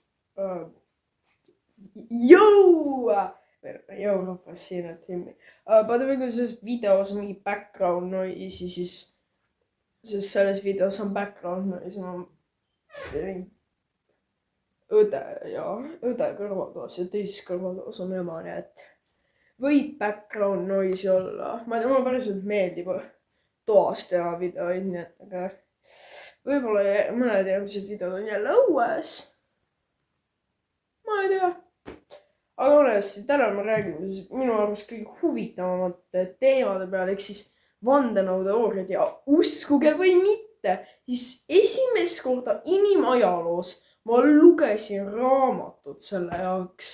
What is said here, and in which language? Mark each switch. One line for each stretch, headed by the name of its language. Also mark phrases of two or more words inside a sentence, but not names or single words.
Estonian: rahvas siin, et Timmi.
English: By the way,
Estonian: kui selles videos on mingi
English: background noise,
Estonian: siis selles videos on
English: background noise,
Estonian: ma tegin õde kõrvaltoas ja teises kõrvaltoas on ema, nii et võib
English: background noise
Estonian: olla. Ma ei tea, mulle päriselt meeldib toas teha videoid, nii et aga võib-olla mõned järgmised videod on jälle õues. Ma ei tea. Aga honesti, täna me räägime minu arust kõige huvitavamate teemade peale, ehk siis vandenõuteooriad ja uskuge või mitte, siis esimest korda inimajaloos ma lugesin raamatut selle jaoks.